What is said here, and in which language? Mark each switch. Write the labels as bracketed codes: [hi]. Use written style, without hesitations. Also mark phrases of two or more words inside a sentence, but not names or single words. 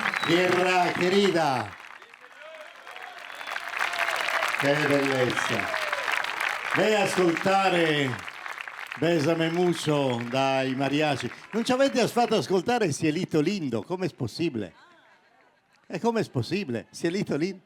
[es] Tierra querida. [it] Che bellezza. Vai a ascoltare Besame mucho dai mariachi. Non ci avete fatto ascoltare Cielito lindo? Come è possibile? E come è possibile? Cielito lindo?